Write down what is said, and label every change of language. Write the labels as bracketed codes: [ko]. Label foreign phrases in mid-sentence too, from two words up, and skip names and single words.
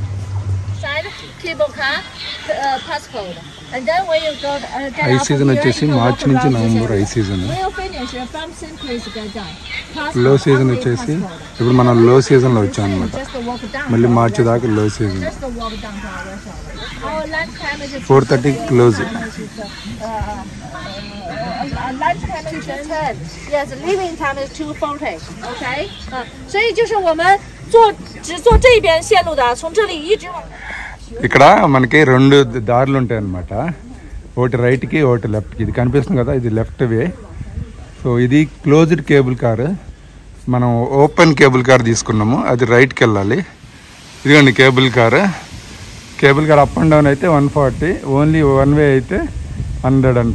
[en] high season [te] వచ్చేసి మార్చి నుంచి నవంబర్ [en] high season. low season [te] వచ్చేసి ఇప్పుడు మనం లో సీజన్లో వచ్చాం అనమాట. మళ్ళీ మార్చి దాకా [en] low season. [te] 4:30 క్లోజ్. [en] lunch time is 10. Yes, leaving time is 2:40. Okay. [zh] 所以就是我们只坐这边线路的，从这里一直往。 [te] ఇక్కడ మనకి 2 దారులు ఉంటాయి అన్నమాట. ఒకటి రైట్కి, ఒకటి లెఫ్ట్కి. ఇది కనిపిస్తుంది కదా, ఇది లెఫ్ట్ వే. [en] సో ఇది closed cable car. [te] మనం [en] open cable car [te] తీసుకున్నాము, అది రైట్కి వెళ్ళాలి. [en] ఇదిగోండి cable car. cable car up and down అయితే 140, only one way [te] అయితే 100 అంట.